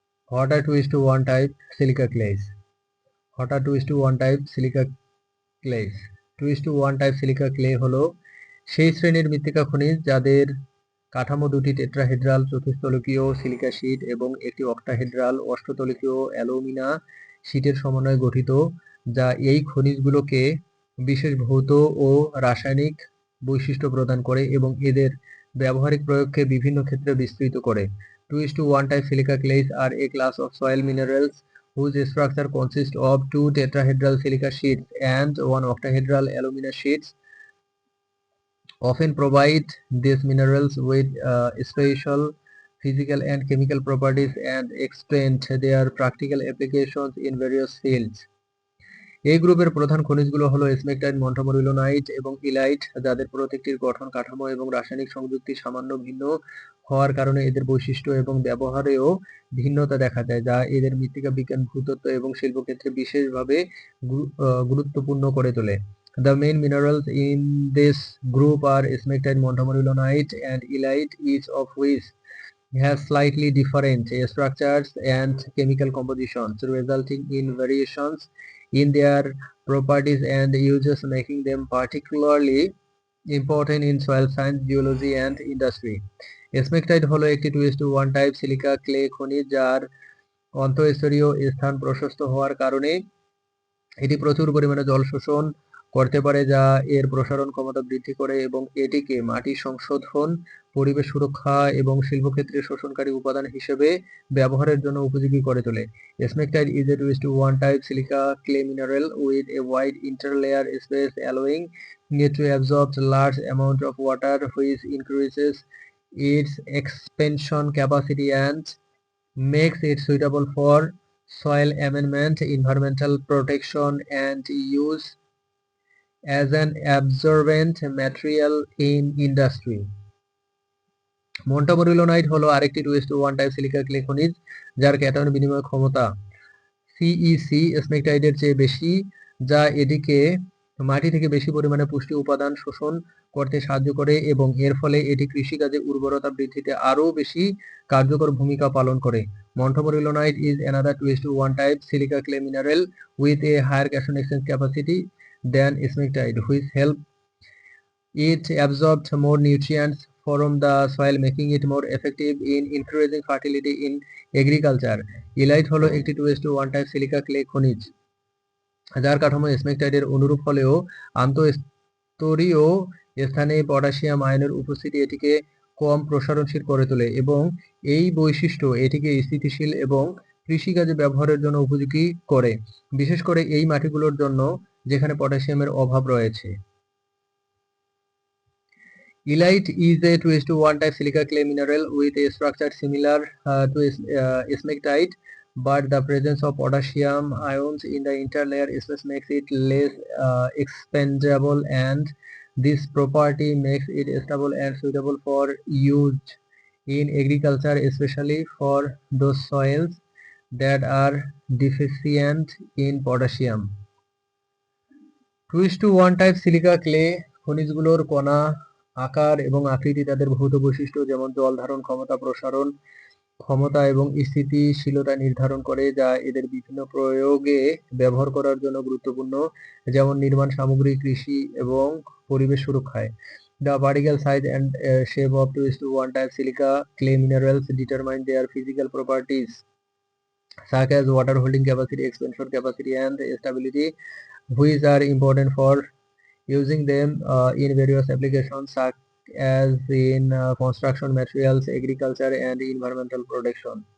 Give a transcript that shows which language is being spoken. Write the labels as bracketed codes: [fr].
[en] What are 2:1 type silica clays? What are 2:1 type silica clays? [bn] 2:1 type silica clay হলো সেই শ্রেণীর মৃত্তিকা খনিজ যাদের কাঠামো দুটি টেট্রাহেড্রাল চতুস্তলকীয় সিলিকা শীট এবং একটি অক্টাহেড্রাল অষ্টতলকীয় অ্যালুমিনা শীটের সমন্বয়ে গঠিত, যা এই খনিজগুলোকে বিশেষ ভৌত ও রাসায়নিক বৈশিষ্ট্য প্রদান করে এবং এদের ব্যবহারিক প্রয়োগকে বিভিন্ন ক্ষেত্রে বিস্তৃত করে। [en] 2:1 type silica clays are a class of soil minerals whose structure consists of two tetrahedral silica sheets and one octahedral alumina sheets. Often provide these minerals with special physical and chemical properties and extend their practical applications in various fields. [bn] এই গ্রুপের প্রধান খনিজগুলো হলো স্মেকটাইট, মন্টামরিলোনাইট এবং elite, যাদের প্রত্যেকটির গঠন কাঠামো এবং রাসায়নিক সংযুক্তি সামান্য ভিন্ন হওয়ার কারণে এদের বৈশিষ্ট্য এবং ব্যবহারেও ভিন্নতা দেখা যায়, যা এদের মৃত্তিকা বিজ্ঞান, ভূতত্ত্ব এবং শিল্পক্ষেত্রে বিশেষভাবে গুরুত্বপূর্ণ করে তোলে। [en] The main minerals in this group are smectite, montmorillonite, and illite, each of which has slightly different structures and chemical compositions, resulting in variations in their properties and uses, making them particularly important in soil science, geology, and industry. [bn] Smectite হলো একটি 2:1 type silica clay খনিজ, যার অন্তঃস্তরীয় স্থান প্রশস্ত হওয়ার কারণে এটি প্রচুর পরিমাণে জল শোষণ করতে পারে, যা এর প্রসারণ ক্ষমতা বৃদ্ধি করে এবং এটিকে মাটি সংশোধন, পরিবেশ সুরক্ষা এবং শিল্পক্ষেত্রে শোষণকারী উপাদান হিসেবে ব্যবহারের জন্য উপযোগী করে তোলে। [en] Smectite is a 2:1 type silica clay mineral with a wide interlayer space, allowing it to absorb large amount of water, which increases its expansion capacity and makes it suitable for soil amendment, environmental protection, and use as an absorbent material in industry. [bn] মন্টামরিলোনাইট হলো আরেকটি 2:1 type silica clay খনিজ, যার cation বিনিময় ক্ষমতা CEC স্মেকটাইটের চেয়ে বেশি, যা এটিকে মাটি থেকে বেশি পরিমাণে পুষ্টি উপাদান শোষণ করতে সাহায্য করে এবং এর ফলে এটি কৃষিকাজে উর্বরতা বৃদ্ধিতে আরও বেশি কার্যকর ভূমিকা পালন করে। [en] Montmorillonite is another 2:1 type silica clay mineral with a higher cation exchange capacity than smectite, which help it absorb more nutrients from the soil, making it more effective in increasing fertility in agriculture. [bn] Elite হলো একটি 2:1 type silica clay খনিজ, যার কাঠামো স্মেকটাইটের অনুরূপ হলেও আন্তঃস্তরীয় স্থানে potassium আয়নের উপস্থিতি এটিকে কম প্রসারণশীল করে তোলে এবং এই বৈশিষ্ট্য এটিকে স্থিতিশীল এবং কৃষিকাজে ব্যবহারের জন্য উপযোগী করে, বিশেষ করে এই মাটিগুলোর জন্য যেখানে পটাশিয়ামের অভাব রয়েছে। [en] Illite is a 2:1 type silica clay mineral with a structure similar to smectite, but the presence of potassium ions in the interlayer space makes it less expandable, and this property makes it stable and suitable for use in agriculture, especially for those soils that are deficient in potassium. [bn] 2:1 type silica clay খনিজগুলোর কণা, আকার এবং আকৃতি তাদের ভৌত বৈশিষ্ট্য যেমন জল ধারণ ক্ষমতা, প্রসারণ ক্ষমতা এবং স্থিতিশীলতা নির্ধারণ করে, যা এদের বিভিন্ন প্রয়োগে ব্যবহার করার জন্য গুরুত্বপূর্ণ, যেমন নির্মাণ সামগ্রী, কৃষি এবং পরিবেশ সুরক্ষায়। [en] The particle size and shape of 2:1 type silica clay minerals determine their physical properties such as water holding capacity, expansion capacity, and stability, which are important for using them in various applications such as in construction materials, agriculture, and environmental protection.